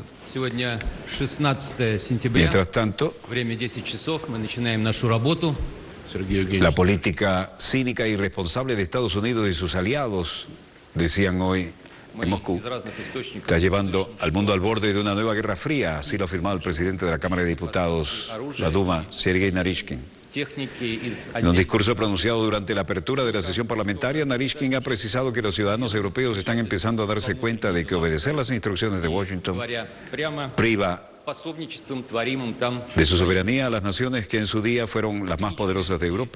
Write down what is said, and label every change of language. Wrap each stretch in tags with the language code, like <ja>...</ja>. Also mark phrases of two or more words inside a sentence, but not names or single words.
<ru>Сегодня 16 сентября.</ru> <es>Mientras tanto,</es> <ru>Время 10 часов. Мы начинаем нашу работу.</ru> <es>la política cínica e irresponsable de Estados Unidos y sus aliados, decían hoy en Moscú, está llevando al mundo al borde de una nueva guerra fría. Así lo ha afirmado el presidente de la Cámara de Diputados, la Duma, Sergei Narishkin. En un discurso pronunciado durante la apertura de la sesión parlamentaria, Narishkin ha precisado que los ciudadanos europeos están empezando a darse cuenta de que obedecer las instrucciones de Washington priva de su soberanía a las naciones que en su día fueron las más poderosas de Europa.</es>